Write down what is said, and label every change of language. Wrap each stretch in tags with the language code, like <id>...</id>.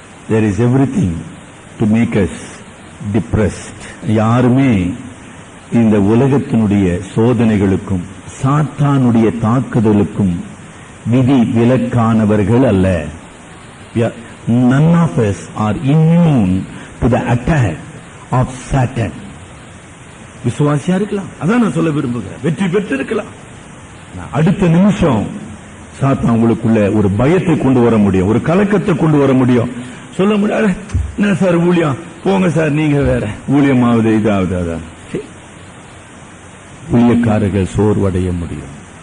<en>There is everything to make us depressed.</en> <ta>யாருமே இந்த உலகத்தினுடைய சோதனைகளுக்கும் சாத்தானுடைய தாக்குதலுக்கும் விதி விலக்கானவர்கள் அல்ல.</ta> <en>None of us are immune to the attack of Satan.</en> <ta>விசுவாசியா இருக்கலாம், அதான் நான் சொல்ல விரும்புகிறேன். வெற்றி பெற்று இருக்கலாம். அடுத்த நிமிஷம் சாத்தான் உங்களுக்குள்ள ஒரு பயத்தை கொண்டு வர முடியும், ஒரு கலக்கத்தை கொண்டு வர முடியும். சொல்ல முடியாது, என்ன சார் ஊழியம், போங்க சார் நீங்க வேற, ஊழியமாவது இதாவது. அதான் ஊழியக்காரர்கள் சோர்வடைய முடியும்.</ta>